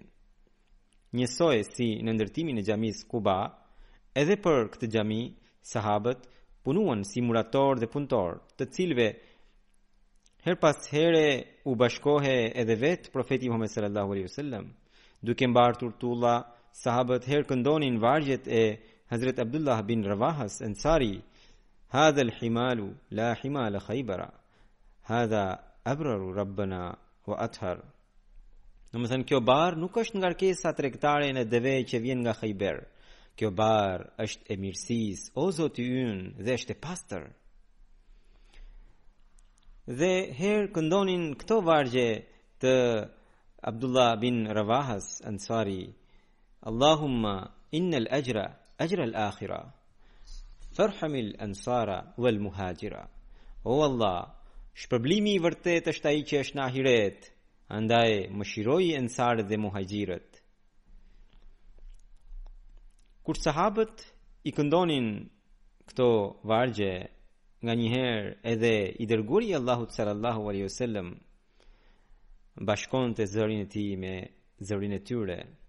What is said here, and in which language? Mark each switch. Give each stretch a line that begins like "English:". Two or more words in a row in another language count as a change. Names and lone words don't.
Albanian: Njësoj si në ndërtimin e xhamisë Kuba, edhe për këtë xhami sahabët punuan si murator dhe punëtor, të cilëve her pas here u bashkohe edhe vetë Profeti Muhammed
Arabic: صلى الله عليه وسلم.
Albanian: Duke mbartur tulla, sahabët her këndonin vargjet e Hazrat Abdullah bin Rawahas Ansari:
Arabic: "هذا الحمال لا حمال خيبر. هذا أبر ربنا وأطهر."
Albanian: Domethënë kjo bar nuk është ngarkesa tregtare në deve që vjen nga Khayber. Kjo bar është e mirësisë, o Zoti ynë, dhe është e pastër. Dhe herë këndonin këto vargje të Abdullah bin Rawahas Ansari:
Arabic: "اللهم إن الأجر الآخرة فارحم الأنصار والمهاجرة."
Albanian: O Allah, shpërblimi i vërtet është ai që është në ahiret, andaj mëshiroi ansarët dhe muhajirët. Kur sahabët i këndonin këto vargje, nga njëherë edhe i dërguari i Allahut
Arabic: صلى الله عليه وسلم
Albanian: bashkonte zërin e tij me zërin e tyre.